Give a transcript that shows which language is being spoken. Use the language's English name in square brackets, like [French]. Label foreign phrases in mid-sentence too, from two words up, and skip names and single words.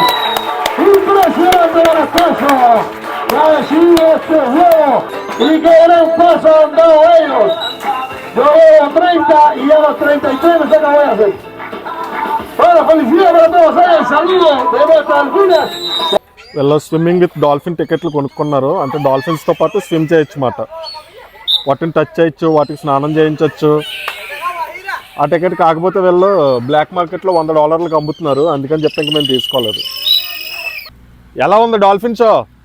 [Spanish] Impresionante el esfuerzo. Ya decidido este juego. Y qué gran paso han dado ellos. Yo veo 30 y a los 33 no sé qué voy a hacer. Bueno, felicidades para todos ellos. Saludos de nuestras algunas. [Telugu] వీళ్ళు [English] swimming with dolphin tickets [Telugu] కొనుక్కున్నారు. అంటే డాల్ఫిన్స్తో పాటు స్విమ్ చేయొచ్చు అన్నమాట. వాటిని టచ్ చేయొచ్చు, వాటికి స్నానం చేయించవచ్చు. ఆ టికెట్ కాకపోతే వీళ్ళు [English] black market [Telugu] $100కి అమ్ముతున్నారు. అందుకని చెప్పి ఇంక మేము తీసుకోలేదు. ఎలా ఉంది [English] dolphin show?